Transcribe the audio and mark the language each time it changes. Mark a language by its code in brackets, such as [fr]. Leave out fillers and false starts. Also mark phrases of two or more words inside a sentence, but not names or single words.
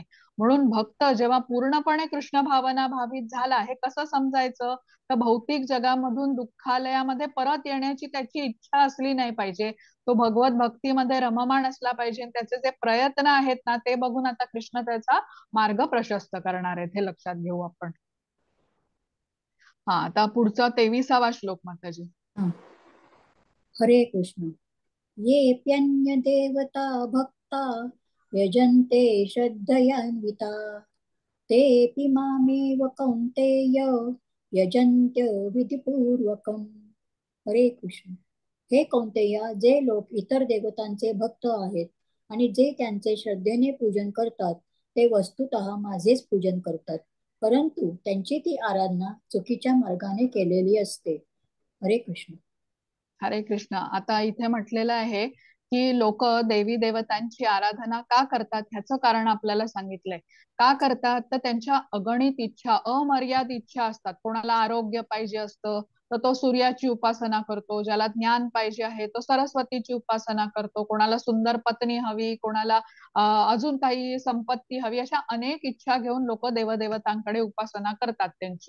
[mr] म्हणून भक्त जेव्हा पूर्णपणे कृष्ण भावना भावित झाला, हे कसं समजायचं, तर भौतिक जगामधून दुःखालयामध्ये परत येण्याची त्याची इच्छा असली नाही पाहिजे. तो भगवत भक्तीमध्ये रममाण असला पाहिजे. त्याचे जे प्रयत्न आहेत ना, ते बघून आता कृष्ण त्याचा मार्ग प्रशस्त करणार आहेत, हे लक्षात घेऊ आपण. आता पुढचा 23वा श्लोक माताजी. हरे कृष्ण. [sa] येऽप्यन्य देवता भक्ता यजन्ते श्रद्धयान्विता तेऽपि मामेव कौन्तेय यजन्त्य विधिपूर्वकम्. [mr] हरे कृष्ण. हे कौन्तेया, जे लोक इतर देवतांचे भक्त आहेत आणि जे त्यांचे श्रद्धेने पूजन करतात, ते वस्तुतः माझेच पूजन करतात, परंतु त्यांची ती आराधना चुकीच्या मार्गाने केलेली असते. हरे कृष्ण. हरे कृष्ण. आता इथे म्हटलेलं आहे की लोक देवी देवतांची आराधना का करतात, ह्याचं कारण आपल्याला सांगितलंय. का करतात, तर त्यांच्या अगणित इच्छा, अमर्यादित इच्छा असतात. कोणाला आरोग्य पाहिजे असतं तर तो सूर्याची उपासना करतो, ज्याला ज्ञान पाहिजे आहे तो सरस्वतीची उपासना करतो, कोणाला सुंदर पत्नी हवी, कोणाला अजून काही संपत्ती हवी, अशा अनेक इच्छा घेऊन लोक देवदेवतांकडे उपासना करतात त्यांची.